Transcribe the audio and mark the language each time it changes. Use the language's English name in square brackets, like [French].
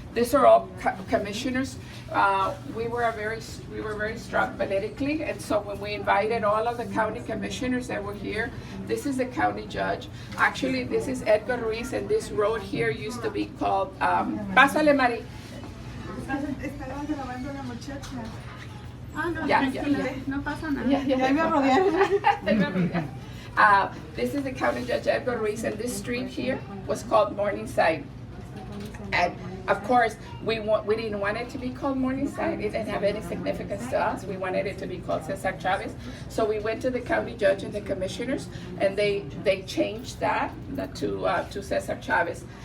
[English] These are all commissioners. We were very strong politically, and so when we invited all of the county commissioners that were here, this is the county judge. Actually, this is Edgar Ruiz, and this road here used to be called, [Spanish] Pásale, Mari. Estaba grabando la muchacha. No pasa nada. [English] Yeah. [Spanish] Ya me rodearon. [English] This is the county judge Edgar Ruiz, and this street here was called Morningside. And of course, we didn't want it to be called Morningside. It didn't have any significance to us. We wanted it to be called Cesar Chavez. So we went to the county judge and the commissioners, and they changed that to Cesar Chavez.